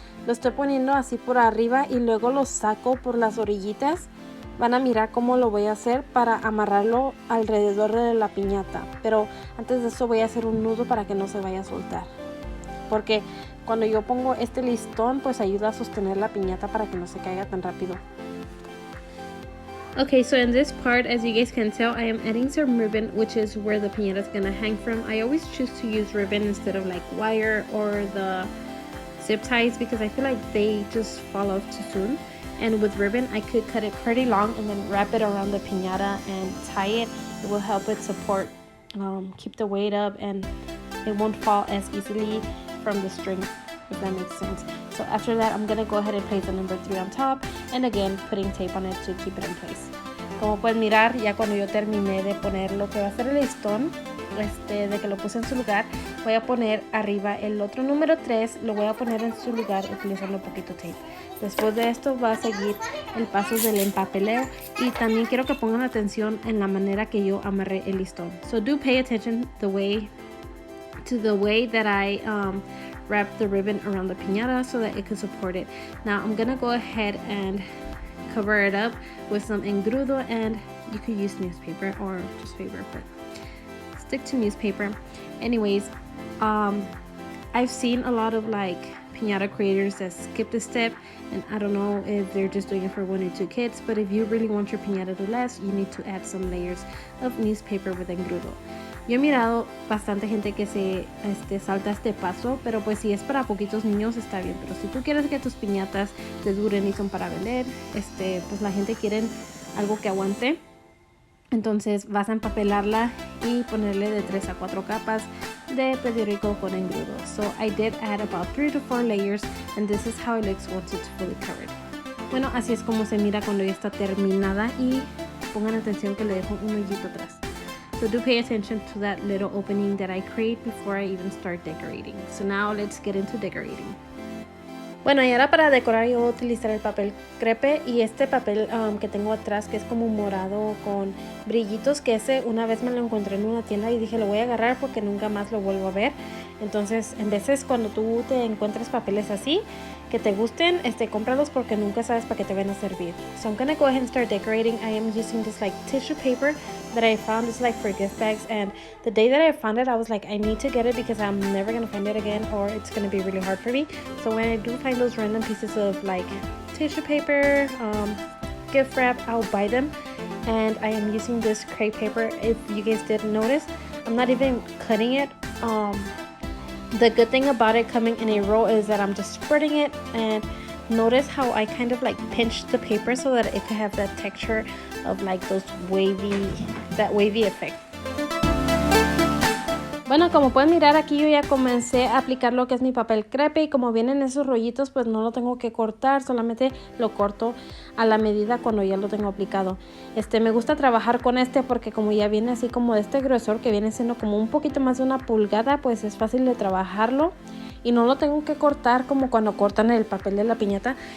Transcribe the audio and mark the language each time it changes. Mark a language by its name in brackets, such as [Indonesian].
[Spanish] Lo estoy poniendo así por arriba y luego lo saco por las orillitas. Van a mirar cómo lo voy a hacer para amarrarlo alrededor de la piñata. Pero antes de eso voy a hacer un nudo para que no se vaya a soltar. Porque cuando yo pongo este listón, pues ayuda a sostener la piñata para que no se caiga tan rápido. [English] Okay, so in this part, as you guys can tell, I am adding some ribbon, which is where the piñata is gonna hang from. I always choose to use ribbon instead of like wire or the zip ties because I feel like they just fall off too soon. And with ribbon, I could cut it pretty long and then wrap it around the piñata and tie it. It will help it support, keep the weight up, and it won't fall as easily from the string, if that makes sense. So after that, I'm gonna go ahead and place the number 3 on top, and again, putting tape on it to keep it in place. [Spanish] Como pueden mirar, ya cuando yo terminé de poner lo que va a ser el listón, de que lo puse en su lugar, voy a poner arriba el otro número 3, lo voy a poner en su lugar utilizando un poquito tape. Después de esto va a seguir el paso del empapeleo, y también quiero que pongan atención en la manera que yo amarré el listón. [English] So do pay attention to the way that I wrap the ribbon around the piñata so that it can support it. Now I'm gonna go ahead and cover it up with some engrudo, and you could use newspaper or just paper, but stick to newspaper. Anyways, I've seen a lot of like piñata creators that skip this step, and I don't know if they're just doing it for 1 or 2 kids, but if you really want your piñata to last, you need to add some layers of newspaper with engrudo. [Spanish] Yo he mirado bastante gente que se salta este paso, pero pues si es para poquitos niños está bien, pero si tú quieres que tus piñatas te duren y son para vender, pues la gente quiere algo que aguante. Entonces vas a empapelarla y ponerle de 3 a 4 capas de periódico con engrudo. [English] So I did add about 3 to 4 layers, and this is how it looks once it's fully covered. [Spanish] Bueno, así es como se mira cuando ya está terminada, y pongan atención que le dejo un hoyito atrás. [English] So do pay attention to that little opening that I create before I even start decorating. So now let's get into decorating. [Spanish] Bueno, y ahora para decorar yo voy a utilizar el papel crepe, y este papel que tengo atrás, que es como morado con brillitos, que ese una vez me lo encontré en una tienda y dije lo voy a agarrar porque nunca más lo vuelvo a ver. Entonces, en veces cuando tú te encuentres papeles así que te gusten, cómpralos porque nunca sabes para qué te van a servir. [English] So I'm gonna go ahead and start decorating. I am using this like tissue paper that I found. It's like for gift bags, and the day that I found it, I was like, I need to get it because I'm never gonna find it again, or it's gonna be really hard for me. So when I do find those random pieces of like tissue paper, gift wrap, I'll buy them. And I am using this crepe paper. If you guys didn't notice, I'm not even cutting it. The good thing about it coming in a roll is that I'm just spreading it, and notice how I kind of like pinch the paper so that it could have that texture of like those wavy effect. [Spanish] Bueno, como pueden mirar aquí yo ya comencé a aplicar lo que es mi papel crepe, y como vienen esos rollitos pues no lo tengo que cortar, solamente lo corto a la medida cuando ya lo tengo aplicado. Me gusta trabajar con porque como ya viene así como de este grosor que viene siendo como un poquito más de 1 pulgada, pues es fácil de trabajarlo y no lo tengo que cortar como cuando cortan el papel de la piñata.